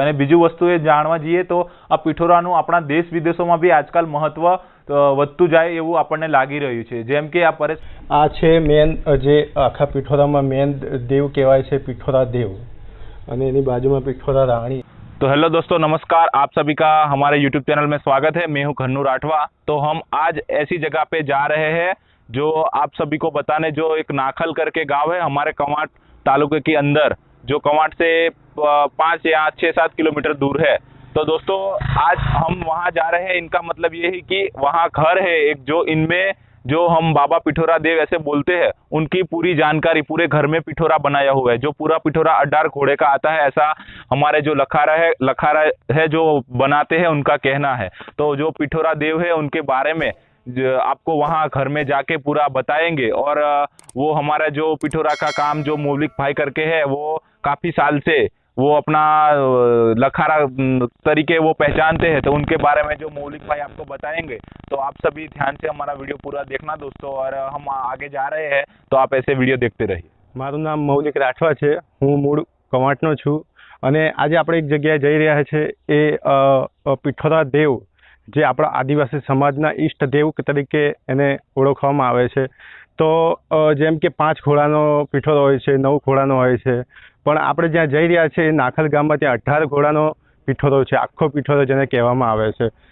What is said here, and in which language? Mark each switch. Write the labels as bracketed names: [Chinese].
[Gujarati] અને બીજું વસ્તુ એ જાણવા જઈએ તો આ પીઠોરાનું આપણા દેશ વિદેશોમાં બી આજકાલ મહત્વ વધતું જાય એવું આપણને લાગી રહ્યું છે। જેમ કે આ પરેશ આ છે મેન જે આખા પીઠોરામાં મેન દેવ કહેવાય છે, पीठोरा देव, અને એની બાજુમાં पीठोरा रानी। [Hindi] तो हेलो दोस्तों, नमस्कार। आप सभी का हमारे YouTube चैनल में स्वागत है। मैं हूं खन्नू राठवा। तो हम आज ऐसी जगह पे जा रहे हैं जो आप सभी को बताने, जो एक नाखल करके गांव है हमारे कवांट तालुके के अंदर, जो कवांट से 5 या 6-7 किलोमीटर दूर है। तो दोस्तों आज हम वहां जा रहे हैं। इनका मतलब ये है कि वहां घर है एक, जो इनमें जो हम बाबा पिठोरा देव ऐसे बोलते हैं, उनकी पूरी जानकारी, पूरे घर में पिठोरा बनाया हुआ है। जो पूरा पिठोरा 18 घोड़े का आता है, ऐसा हमारे जो लखारा है जो बनाते हैं उनका कहना है। तो जो पिठोरा देव है उनके बारे में आपको वहाँ घर में जाके पूरा बताएंगे। और वो हमारा जो पिठोरा का काम जो मौलिक भाई करके है, वो काफ़ी साल से वो अपना लखारा तरीके वो पहचानते हैं। तो उनके बारे में जो मौलिक भाई आपको बताएंगे। तो आप सभी ध्यान से हमारा वीडियो पूरा देखना दोस्तों। और हम आगे जा रहे हैं तो आप ऐसे वीडियो देखते रहिए। [Gujarati] मारू नाम मौलिक राठवा है, हूँ मूળ કવાંટનો છું। અને આજે આપણે એક જગ્યાએ જઈ રહ્યા છે, એ પીઠોરા દેવ, જે આપણા આદિવાસી સમાજના ઈષ્ટદેવ તરીકે એને ઓળખવામાં આવે છે। તો જેમ કે 5 ઘોડાનો પીઠોરો હોય છે, 9 ઘોડાનો હોય છે, પણ આપણે જ્યાં જઈ રહ્યા છે એ નાખલ ગામમાં ત્યાં 18 ઘોડાનો પીઠોરો છે, આખો પીઠોરો જેને કહેવામાં આવે છે।